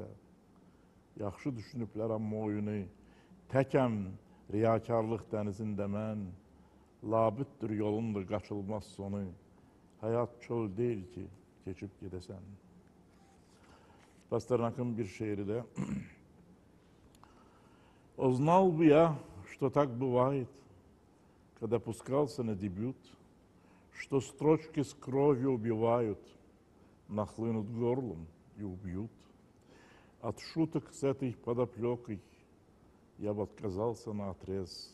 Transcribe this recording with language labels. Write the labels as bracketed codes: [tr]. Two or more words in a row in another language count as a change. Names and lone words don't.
[az] Yaxşı düşünüblər amma oyunu, təkəm riyakarlıq dənizində mən, labüddür yolundur qaçılmaz sonu, həyat çöl deyil ki, keçib gedəsən. Пастернак'ın bir şeiri de. [ru] Узнал бы я, что так бывает, когда пускался на дебют, что строчки с кровью убивают, нахлынут горлом и убьют. От шуток с этой подоплекой я бы отказался наотрез.